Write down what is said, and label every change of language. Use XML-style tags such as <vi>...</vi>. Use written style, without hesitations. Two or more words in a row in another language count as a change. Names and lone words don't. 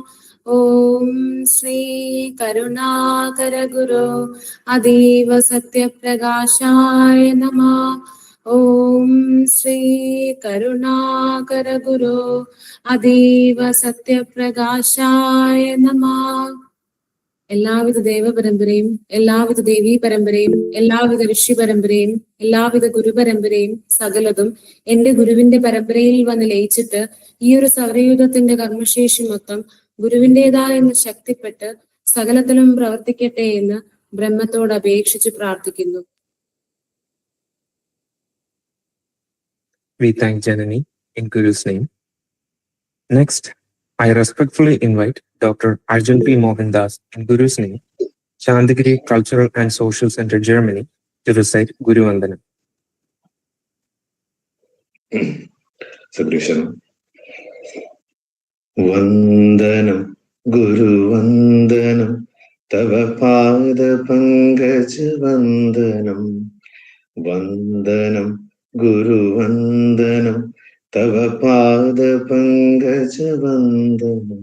<sa>ॐ श्री करुणाकर गुरु अतीव सत्यप्रकाशाय नमः. ॐ श्री करुणाकर गुरु अतीव सत्यप्रकाशाय नमः.</sa> <ml>എല്ലാവിധ ദേവപരമ്പരയും എല്ലാവിധ ദേവീ പരമ്പരയും എല്ലാവിധ ഋഷി പരമ്പരയും എല്ലാവിധ ഗുരുപരമ്പരയും സകലതും എന്റെ ഗുരുവിന്റെ പരമ്പരയിൽ വന്ന് ലയിച്ചിട്ട് ഈ ഒരു സൗരയൂഥത്തിന്റെ കർമ്മശേഷി മൊത്തം ഗുരുവിൻ്റെതായെന്ന് ശക്തിപ്പെട്ട് സകലത്തിലും പ്രവർത്തിക്കട്ടെ എന്ന് ബ്രഹ്മത്തോട് അപേക്ഷിച്ച് പ്രാർത്ഥിക്കുന്നു.</ml> <en>We thank Janani in Guru's name. Next, I respectfully invite Dr. Arjun P. Mohandas in Guru's name, Santhigiri Cultural and Social Center, Germany, to recite Guru Vandanam.</en> <sa>Sadrishanam. वन्दनम् गुरु वन्दनम् तव पद पङ्कज वन्दनम्. वन्दनम् गुरु वन्दनम् तव पद पङ्कज वन्दनम्.</sa>